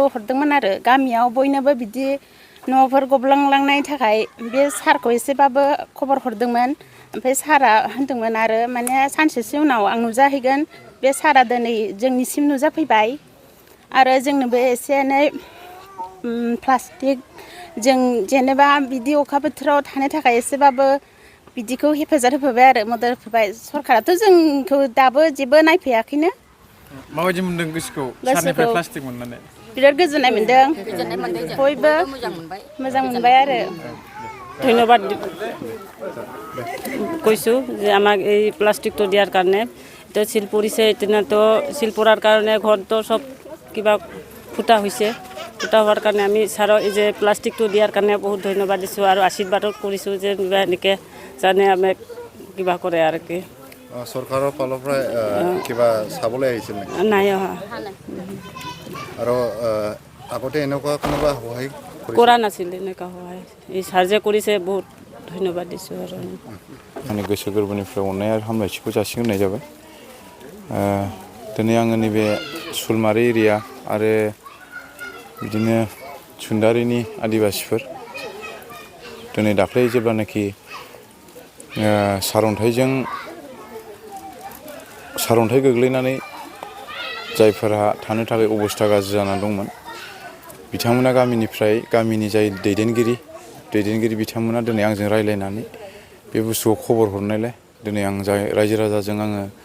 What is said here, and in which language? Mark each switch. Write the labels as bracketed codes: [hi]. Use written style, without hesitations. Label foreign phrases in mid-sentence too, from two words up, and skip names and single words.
[brx] हरदोंमोन आरो गामियाव बयनोबो बिदि न'फोर गब्लंलांनायनि थाखाय बे सारखौ एसेबाबो खबर हरदोंमोन ओमफ्राय सारा होनदोंमोन आरो माने सानसेसो उनाव आं नुजाहैगोन बे सारा दिनै जोंनिसिम नुजाफैबाय आरो जोंनोबो एसे एनै प्लास्टिक जों जेनेबा बिदि अखा बोथोराव थानो थाखाय एसेबाबो बिदिखौ हेफाजाब होफैबाय आरो मदद होफैबाय सरखाराथ' जोंखौ दाबो जेबो नायफैयाखैनो माबायदि मोनदों गोसोखौ सारनिफ्राय प्लास्टिक मोननानै बिराद गोजोननाय मोनदों बयबो मोजां मोनबाय आरो [as] ধন্যবাদ কৈছোঁ যে আমাক এই প্লাষ্টিকটো দিয়াৰ কাৰণে তো চিল পৰিছে এতিয়াতো চিল পৰাৰ কাৰণে ঘৰটো চব কিবা ফুটা হৈছে ফুটা হোৱাৰ কাৰণে আমি ছাৰক এই যে প্লাষ্টিকটো দিয়াৰ কাৰণে বহুত ধন্যবাদ দিছোঁ আৰু আশীৰ্বাদো কৰিছোঁ যে এনেকৈ জানে আমাক কিবা কৰে আৰু কি চৰকাৰৰ ফালৰ পৰা কিবা চাবলৈ আহিছিল নাই অহা আৰু আগতে এনেকুৱা কোনোবা সহায় কৰা নাছিল এনেকুৱা সহায় এই ছাৰ যে কৰিছে বহুত ধন্যবাদ দিছোঁ আৰু [brx] आंनि गोसो गोरबोनिफ्राय अननाय आरो हामलायथिखौ जासिग्रोनाय जाबाय दिनै आङो नैबे सुलमारि एरिया आरो बिदिनो सुन्दारिनि आदिबासिफोर दिनै दाख्लै जेब्लानाखि सारअन्थाइ गोग्लैनानै जायफोरा थानो थाखाय अबस्था गाज्रि जानानै दंमोन बिथांमोना गामिनि जाय दैदेनगिरि बिथांमोना दिनै आंजों रायज्लायनानै बे बुस्थुखौ खबर हरनायलाय दिनै आं रायजो राजाजों आङो